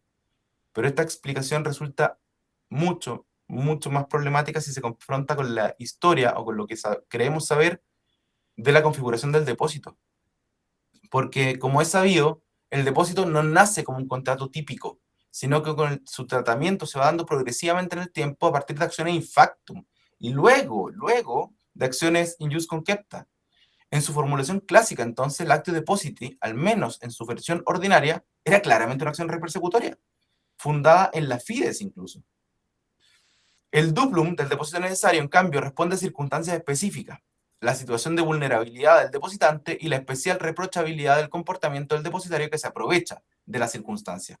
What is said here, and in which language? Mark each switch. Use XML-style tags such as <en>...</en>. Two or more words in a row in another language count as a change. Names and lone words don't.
<es>Pero esta explicación resulta mucho, mucho más problemática si se confronta con la historia o con lo que creemos saber de la configuración del depósito. Porque, como es sabido, el depósito no nace como un contrato típico, sino que con su tratamiento se va dando progresivamente en el tiempo a partir de acciones</es> <la>in factum</la> <es>y luego de acciones</es> <la>in jus concepta.</la> <es>En su formulación clásica, entonces, el</es> <la>actio depositi,</la> <es>al menos en su versión ordinaria, era claramente una acción repersecutoria, fundada en la fides incluso. El duplum del depósito necesario, en cambio, responde a circunstancias específicas, la situación de vulnerabilidad del depositante y la especial reprochabilidad del comportamiento del depositario que se aprovecha de las circunstancias.</es>